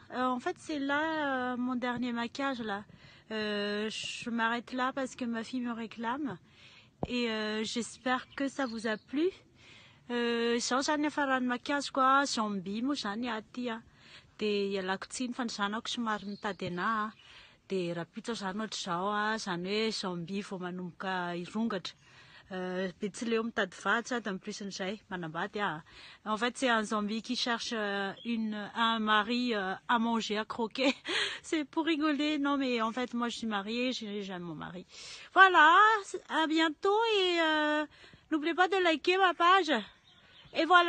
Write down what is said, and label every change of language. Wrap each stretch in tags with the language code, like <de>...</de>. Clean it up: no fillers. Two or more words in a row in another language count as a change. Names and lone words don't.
<fr>En fait c'est là mon dernier maquillage là. Je m'arrête là parce que ma fille me réclame et j'espère que ça vous a plu.</fr> <mg>Zao zany afarany maquillage koa, zombie moa zany aty a. De ialako tsiny fandrosanako somary mitady anahy. De rapitra zany ohatr'izao a, zany hoe zombie vao manomboka hirongatra. Betsileo mitady vady sady</mg> <fr>en plus</fr> <mg>n'izay manambady a.</mg> <fr>En fait c'est un zombie qui cherche un mari à manger, à croquer. C'est pour rigoler, non mais en fait moi je suis mariée, j'aime mon mari. Voilà, à bientôt et n'oubliez pas de liker ma page.</fr>